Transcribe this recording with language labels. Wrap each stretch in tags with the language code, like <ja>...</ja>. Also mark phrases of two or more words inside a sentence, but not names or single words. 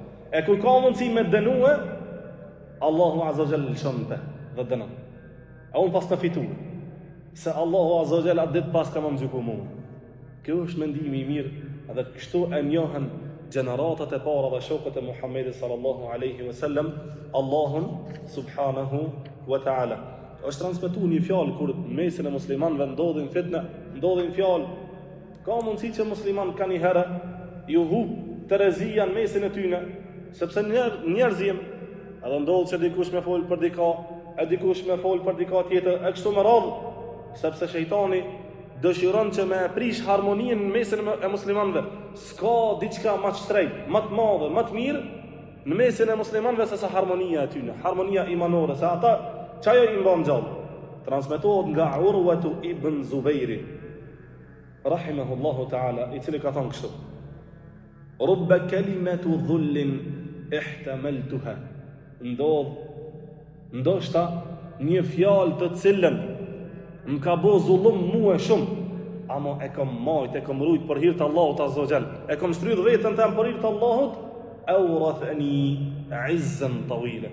<sq>E kur ka mundësi me dënue, Allahu</sq> <ar>عز وجل</ar> <sq>lëshonte dhe dënon. A unë pas të fitu, se Allahu</sq> <ar>عز وجل</ar> <sq>atë ditë pas ka më gjyku mua. Kjo është mendimi i mirë, edhe kështu e njohën gjeneratat e para dhe shokët e Muhammedit</sq> <ar>صلى الله عليه وسلم</ar> <sq>Allahun</sq> <ar>سبحانه وتعالى.</ar> <sq>Është transmetuar një fjalë kur në mesin e muslimanëve ndodhin fitnë, ndodhin fjalë. Ka mundësi që musliman ka një herë ju hub terezia në mesin e tyne, sepse njerëzim, edhe ndodh që dikush me fol për dika, e dikush me fol për dika tjetër, e kështu me radhë, sepse shejtani dëshiron që me prish harmoninë në mesin e muslimanëve. S'ka diçka më të shtrejtë, më të madhe, më të mirë në mesin e muslimanëve se sa harmonia e tyne, harmonia imanore, se ata çajo i mban gjallë. Transmetohet nga Urwatu ibn Zubairi</sq> <ar>رحمه الله تعالى,</ar> <sq>i cili ka thënë kështu:</sq> <ar>رب كلمة ذل احتملتها.</ar> <sq>Ndoshta një fjalë të cilën më ka bo zullum mua shumë, ama e kam majt, e kam rujt për hir të Allahut</sq> <ar>عز وجل,</ar> <sq>e kam shtrydh veten tem për hir të Allahut,</sq> <ar>أورثتني عزا طويلا.</ar>